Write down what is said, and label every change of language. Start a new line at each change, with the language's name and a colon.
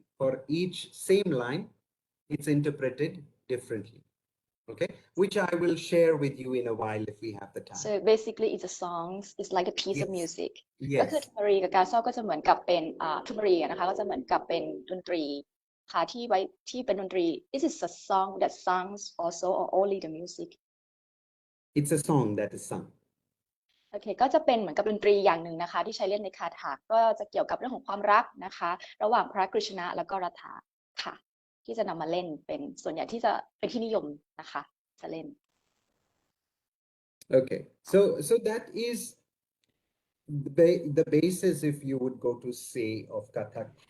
English: For each same line, it's interpreted differently. Okay, which I will share with you in a while if we have the time. So basically it's a song, it's like a piece of music
Thai: ก็คือ
English: Yes.
Thai: ทุมรีกับการซ่อก็จะเหมือนกับเป็นทุมรีนะคะก็จะเหมือนกับเป็นดนตรีค่ะที่ไว้ที่เป็นดนตรี
English: This is a song that songs also or only the music It's a song that is sung.
Thai: โอเคก็จะเป็นเหมือนกับดนตรีอย่างหนึ่งนะคะที่ใช้เล่นในคาถาก็จะเกี่ยวกับเรื่องของความรักนะคะระหว่างพระกฤษณะแล้วก็รัฐาค่ะที่จะนำมาเล่นเป็นส่วนใหญ่ที่จะเป็นที่นิยมนะคะจะเล่น
English: Okay, so that is the basis, if you would go to say, of Kathak.